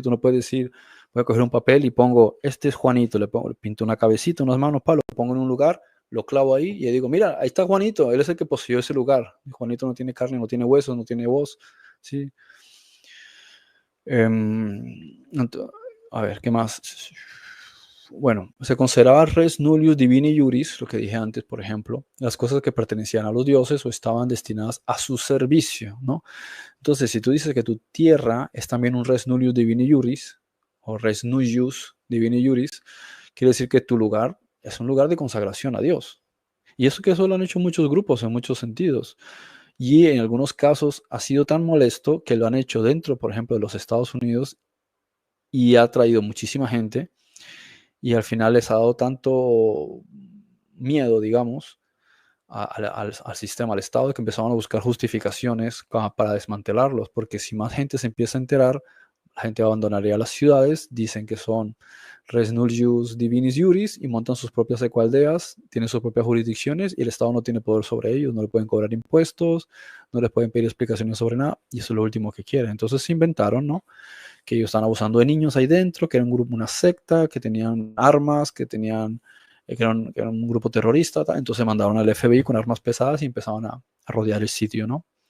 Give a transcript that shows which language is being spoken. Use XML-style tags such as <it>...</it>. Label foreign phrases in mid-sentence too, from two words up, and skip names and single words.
<es>Tú no puedes decir, voy a coger un papel y pongo, este es Juanito, le pinto una cabecita, unas manos, lo pongo en un lugar, lo clavo ahí y le digo, mira, ahí está Juanito, él es el que poseyó ese lugar. Y Juanito no tiene carne, no tiene huesos, no tiene voz. ¿Sí? A ver, ¿qué más? Bueno, se consideraba</es> <la>res nullius divini juris,</la> <es>lo que dije antes, por ejemplo, las cosas que pertenecían a los dioses o estaban destinadas a su servicio, ¿no? Entonces, si tú dices que tu tierra es también un</es> <la>res nullius divini juris,</la> <es>o</es> <la>res nullius divini juris,</la> <es>quiere decir que tu lugar es un lugar de consagración a Dios. Y eso lo han hecho muchos grupos en muchos sentidos. Y en algunos casos ha sido tan molesto que lo han hecho dentro, por ejemplo, de los Estados Unidos, y ha traído muchísima gente y al final les ha dado tanto miedo, digamos, al sistema, al Estado, que empezaban a buscar justificaciones para desmantelarlos, porque si más gente se empieza a enterar, la gente abandonaría las ciudades, dicen que son</es> <la>res nul ius divinis iuris</la> <es>y montan sus propias ecoaldeas, tienen sus propias jurisdicciones y el Estado no tiene poder sobre ellos, no le pueden cobrar impuestos, no les pueden pedir explicaciones sobre nada y eso es lo último que quieren. Entonces se inventaron, ¿no? Que ellos estaban abusando de niños ahí dentro, que era un grupo, una secta, que tenían armas, que eran un grupo terrorista, entonces mandaron al FBI con armas pesadas y empezaban a rodear el sitio, ¿no?</es>